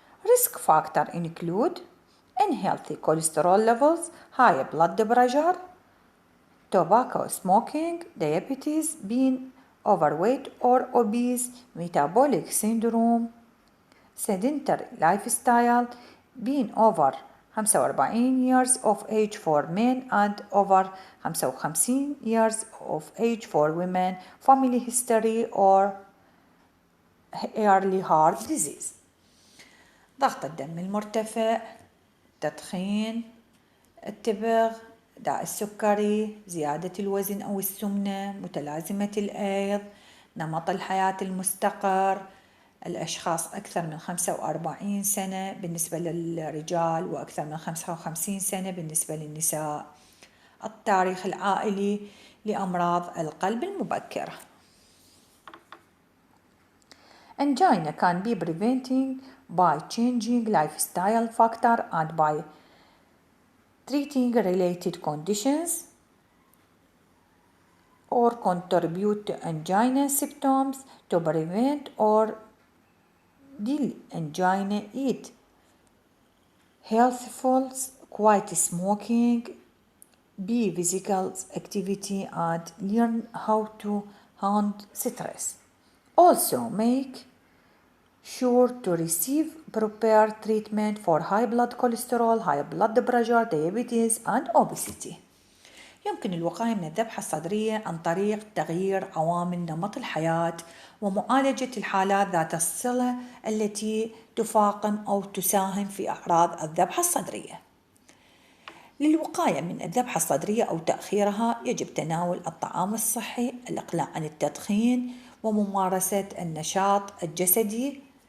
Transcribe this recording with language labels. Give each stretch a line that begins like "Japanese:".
English: Risk factors include unhealthy cholesterol levels, high blood pressure, tobacco smoking, diabetes, being overweight or obese, metabolic syndrome, sedentary lifestyle, being over 45 years of age for men and over 55 years of age for women, family history or early heart disease.
Arabic: ضغط الدم المرتفع، التدخين، التبغ، داء السكري، زيادة الوزن أو السمنة، متلازمة الأيض، نمط الحياة المستقر، الأشخاص أكثر من 45 سنة بالنسبة للرجال وأكثر من 55 سنة بالنسبة للنساء، التاريخ العائلي لأمراض القلب المبكرة.
English: Angina can be prevented by changing lifestyle factor and by treating related conditions or contribute to angina symptoms to prevent or deal angina. Eat healthful, quit smoking, be physical activity and learn how to handle stress. Also make sure to receive proper treatment for high blood cholesterol, high blood pressure, diabetes and obesity.
Arabic: يمكن الوقاية من الذبحة الصدرية عن طريق تغيير عوامل نمط الحياة ومعالجة الحالات ذات الصلة التي تفاقم أو تساهم في أعراض الذبحة الصدرية. للوقاية من الذبحة الصدرية أو تأخيرها يجب تناول الطعام الصحي، الإقلاع عن التدخين وممارسة النشاط الجسدي